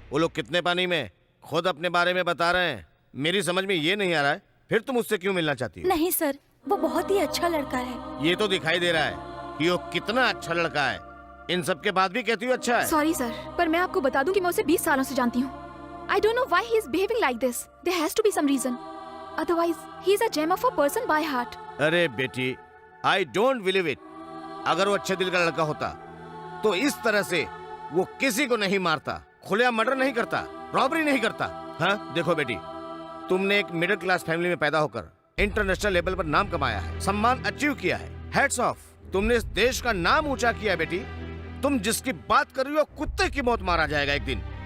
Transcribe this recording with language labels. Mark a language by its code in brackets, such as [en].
[hi] वो लोग कितने पानी में, खुद अपने बारे में बता रहे हैं। मेरी समझ में ये नहीं आ रहा है, फिर तुम उससे क्यों मिलना चाहती हो? नहीं सर, वो बहुत ही अच्छा लड़का है। ये तो दिखाई दे रहा है कि वो कितना अच्छा लड़का है। इन सब के बाद भी कहती हो अच्छा है। सॉरी सर, पर मैं आपको बता दूं कि मैं उसे 20 सालों से जानती हूँ। [en] I don't know why he is behaving like this. There has to be some reason. Otherwise, he is a gem of a person by heart. [hi] अरे बेटी, [en] I don't believe it. [hi] अगर वो अच्छे दिल का लड़का होता तो इस तरह से वो किसी को नहीं मारता, खुलेआम मर्डर नहीं करता, रॉबरी नहीं करता। हाँ देखो बेटी, तुमने एक मिडिल क्लास फैमिली में पैदा होकर इंटरनेशनल लेवल पर नाम कमाया है, सम्मान अचीव किया है। [en] hats off, [hi] तुमने इस देश का नाम ऊंचा किया है बेटी। तुम जिसकी बात कर रही हो कुत्ते की मौत मारा जाएगा एक दिन।